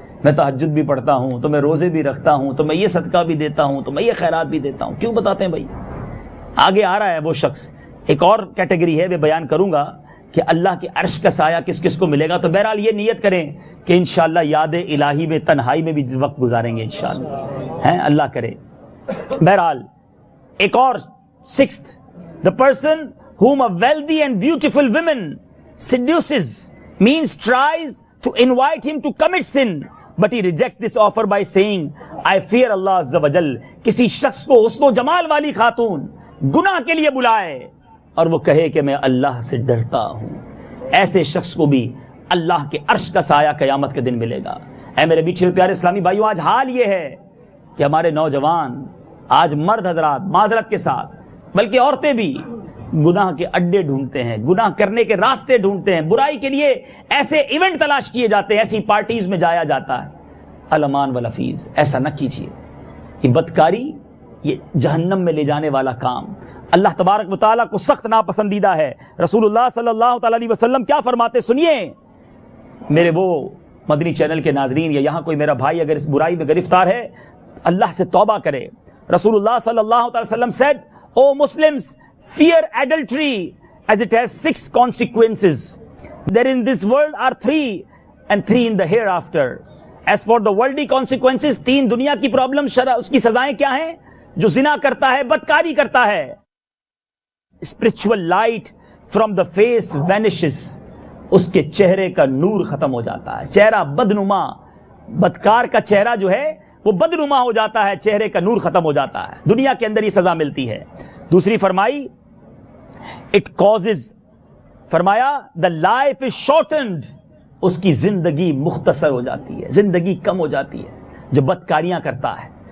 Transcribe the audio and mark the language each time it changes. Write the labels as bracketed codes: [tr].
[ur] میں تہجد بھی پڑھتا ہوں، تو میں روزے بھی رکھتا ہوں، تو میں یہ صدقہ بھی دیتا ہوں، تو میں یہ خیرات بھی دیتا ہوں. کیوں بتاتے ہیں بھائی؟ آگے آ رہا ہے وہ شخص. ایک اور کیٹیگری ہے، میں بیان کروں گا کہ اللہ کے عرش کا سایہ کس کس کو ملے گا. تو بہرحال یہ نیت کریں کہ انشاءاللہ یاد الہی میں تنہائی میں بھی وقت گزاریں گے انشاءاللہ، ہیں اللہ کرے. بہرحال ایک اور [en] sixth, the person whom a wealthy and beautiful woman seduces means tries to invite him to commit sin, but he rejects this offer by saying I fear Allah azza wa jal. [ur] کسی شخص کو حسن و جمال والی خاتون گناہ کے لیے بلائے اور وہ کہے کہ میں اللہ سے ڈرتا ہوں، ایسے شخص کو بھی اللہ کے عرش کا سایہ قیامت کے دن ملے گا. اے میرے میٹھے پیارے اسلامی بھائیوں، آج حال یہ ہے کہ ہمارے نوجوان، آج مرد حضرات معذرت کے ساتھ بلکہ عورتیں بھی گناہ کے اڈے ڈھونڈتے ہیں، گناہ کرنے کے راستے ڈھونڈتے ہیں، برائی کے لیے ایسے ایونٹ تلاش کیے جاتے ہیں، ایسی پارٹیز میں جایا جاتا ہے. الامان والافیز، ایسا نہ کیجیے. یہ بدکاری، یہ جہنم میں لے جانے والا کام اللہ تبارک و تعالیٰ کو سخت ناپسندیدہ ہے. رسول اللہ صلی اللہ تعالیٰ علیہ وسلم کیا فرماتے سنیے. میرے وہ مدنی چینل کے ناظرین یا یہاں کوئی میرا بھائی اگر اس برائی میں گرفتار ہے، اللہ سے توبہ کرے. [en] رسول اللہ صلی اللہ علیہ وسلم said, O Muslims, fear adultery as it has 6 consequences. There in this world are 3 and 3 in the hereafter. As for the worldly consequences, [ur] 3 دنیا کی پرابلم، اس کی سزائیں کیا ہیں؟ جو زنا کرتا ہے، بدکاری کرتا ہے. [en] Spiritual light from the face vanishes. [ur] اس کے چہرے کا نور ختم ہو جاتا ہے. چہرہ بدنما، بدکار کا چہرہ جو ہے وہ بدنما ہو جاتا ہے، چہرے کا نور ختم ہو جاتا ہے. دنیا کے اندر یہ سزا ملتی ہے. دوسری فرمائی [en] it causes, [ur] فرمایا [en] the life is shortened, [ur] اس کی زندگی مختصر ہو جاتی ہے، زندگی کم ہو جاتی ہے جو بدکاریاں کرتا ہے.